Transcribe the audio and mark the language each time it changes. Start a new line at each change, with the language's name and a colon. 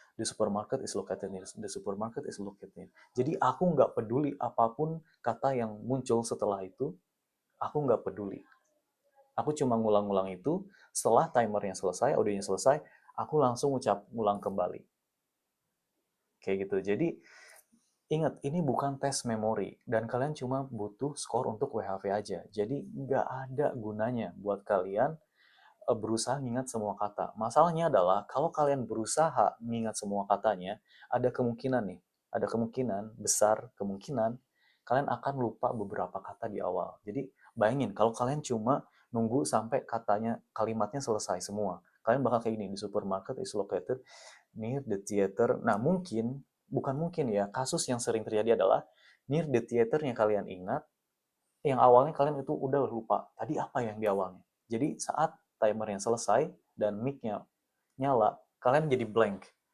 English: The supermarket is located near. The supermarket is located near.
Indonesian: Jadi aku nggak peduli apapun kata yang muncul setelah itu, aku nggak peduli. Aku cuma ngulang-ngulang itu, setelah timernya selesai, audionya selesai, aku langsung ngulang kembali. Kayak gitu. Jadi ingat, ini bukan tes memori, dan kalian cuma butuh skor untuk WHV aja. Jadi nggak ada gunanya buat kalian berusaha mengingat semua kata. Masalahnya adalah kalau kalian berusaha mengingat semua katanya, ada kemungkinan nih, ada kemungkinan, besar kemungkinan, kalian akan lupa beberapa kata di awal. Jadi bayangin kalau kalian cuma nunggu sampai katanya, kalimatnya selesai semua. Kalian bakal kayak gini,
English: the supermarket is located near the theater.
Indonesian: Nah mungkin, bukan mungkin ya, kasus yang sering terjadi adalah
English: near the theater
Indonesian: yang kalian ingat, yang awalnya kalian itu udah lupa tadi apa yang di awalnya. Jadi saat timer yang selesai dan mic-nya nyala, kalian jadi blank.